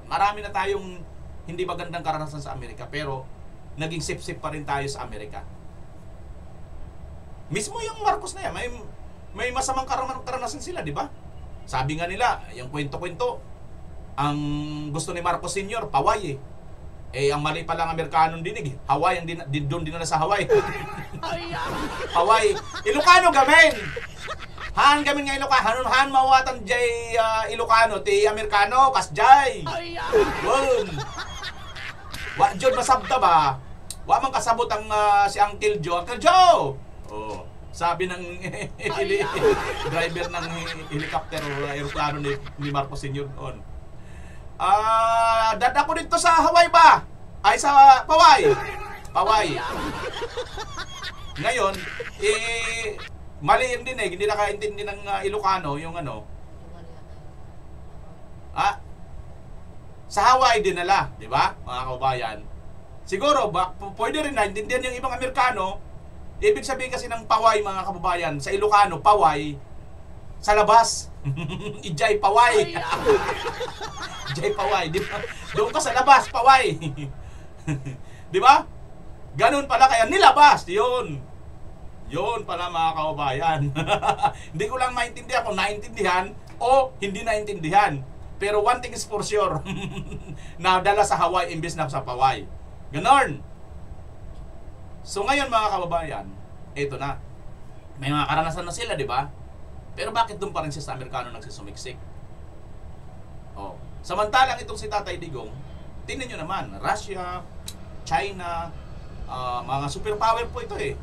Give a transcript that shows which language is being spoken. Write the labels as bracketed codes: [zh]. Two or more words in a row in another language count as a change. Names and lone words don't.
[tl] Marami na tayong hindi magandang karanasan sa Amerika, pero naging sip-sip pa rin tayo sa Amerika. Mismo yung Marcos na yan, may masamang karanasan sila, di ba? Sabi nga nila, yung kwento-kwento, ang gusto ni Marcos Sr., Paway ang mali pa lang Amerikanong dinig. Hawaii, doon dinala sa Hawaii. [ilo] Hawaii. Ilocano gamin! Han gamin nga Ilocano. Han mawatan jay Ilocano, ti Amerikano, kasjay. [ceb] Won. Wa jud masabta ba? Wa man kasabot ang si Uncle Joe. Uncle Joe! [tl] Oh, sabi ng driver ng helicopter o aeroplano ni Marcos Sr. noon. Dada ko dito sa Hawaii ba? Ay sa Paway. Paway. Ngayon, mali yun din hindi nakaintindi ng Ilocano yung sa Hawaii dinala, di ba? Mga kababayan. Siguro, pwede rin naintindihan yung ibang Amerikano. Ibig sabihin kasi ng Paway, mga kababayan, sa Ilocano, Paway, sa labas. [ilo] Ijay Paway. Ijay Paway. Di ba? [tl] Doon ka sa labas, Paway. Di ba? Ganun pala kaya nilabas. Yun. Yun pala mga kababayan. Hindi ko lang maintindihan kung naintindihan o hindi naintindihan. [en] Pero one thing is for sure, [tl] nadala sa Hawaii imbes na sa Paway. Ganon. So ngayon mga kababayan, ito na. May mga karanasan na sila, di ba? Pero bakit doon pa rin siya sa Amerikano nagsisumiksik? Oh. Samantalang itong si Tatay Digong, tingnan nyo naman, Russia, China, mga superpower po ito eh.